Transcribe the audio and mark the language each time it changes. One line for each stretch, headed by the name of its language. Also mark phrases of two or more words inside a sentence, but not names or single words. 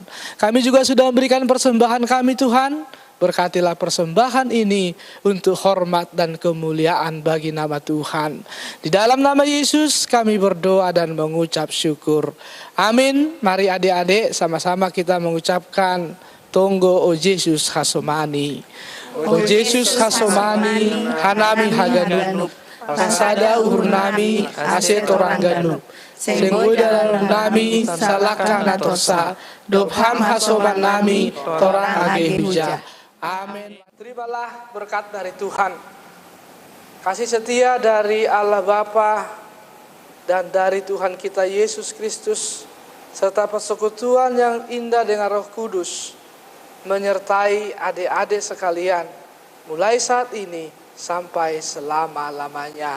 Indonesian: Kami juga sudah memberikan persembahan kami Tuhan. Berkatilah persembahan ini untuk hormat dan kemuliaan bagi nama Tuhan. Di dalam nama Yesus kami berdoa dan mengucap syukur. Amin. Mari adik-adik sama-sama kita mengucapkan
Batak Simalungun: Tonggo o Yesus hasomani. O Yesus hasomani hanami haganum. Pasada uhurnami ase toranganum. Senggoy dalam nami salaka natosa. Dobham hasoban nami torang age huja.
Indonesian: Amin. Terimalah berkat dari Tuhan. Kasih setia dari Allah Bapa dan dari Tuhan kita Yesus Kristus serta persekutuan yang indah dengan Roh Kudus menyertai adik-adik sekalian mulai saat ini sampai selama-lamanya.